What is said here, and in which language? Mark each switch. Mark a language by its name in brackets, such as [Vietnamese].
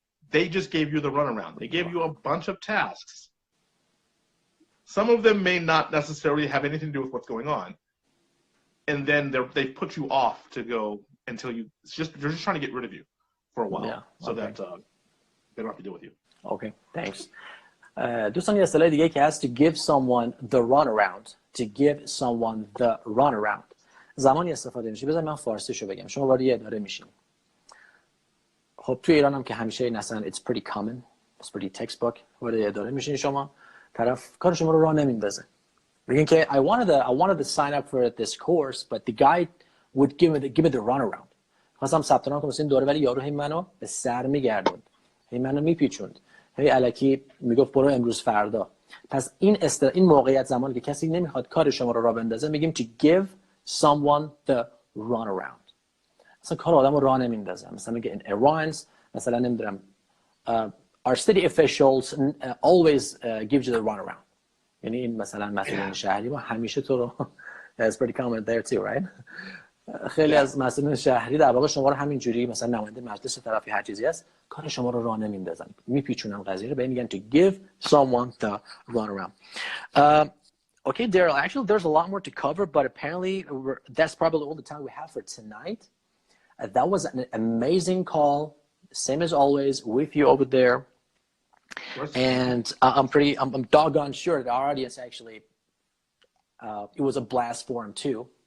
[English] They just gave you the runaround. They gave you a bunch of tasks. Some of them may not necessarily have anything to do with what's going on. And then they put you off to go until they're just trying to get rid of you for a while so that they don't have to deal with you. Okay, thanks. [Persian] دوستان یه اصطلاح دیگه که هست [English] to give someone the runaround. To give someone the runaround. [Persian] زمانی استفاده میشه. بذار من فارسیشو بگم. شما وارد یه اداره میشین. خب توی ایران هم که همیشه این اصلا [English] it's pretty common. It's pretty textbook. [Persian] وارد یه اداره میشین شما. طرف کار شما رو راه نمیندازه. بگین که [English] I wanted to sign up for this course but the guy would give me the runaround. [Persian] خواستم ثبت نام کنم این دوره ولی یارو هی منو به سر میگردوند. هی منو میپیچوند. هی الکی میگفت برو امروز فردا. پس این موقعیت زمانی که کسی نمیخواد کار شما رو راه بندازه میگیم [English] to give someone the runaround. [Persian] اصلا کار آدمو راه نمیندازه. مثلا میگه [English] in Iran [Persian] مثلا نمیدونم [English] our city officials always gives you the runaround. [Persian] یعنی این مثلا مسئولین شهری ما همیشه تو رو [English] it's pretty common there too, right? [Persian] خیلی از مسئولین شهری در واقع شما رو همینجوری مثلا نماینده مجلس طرفی هر چیزی هست کار شما رو راه نمیندازن میپیچونن قضیه رو به میگن [English] to give someone the runaround. Okay, Darryl, actually there's a lot more to cover but apparently that's probably all the time we have for tonight. That was an amazing call, same as always with you over there. And I'm doggone sure that our audience actually it was a blast for him too.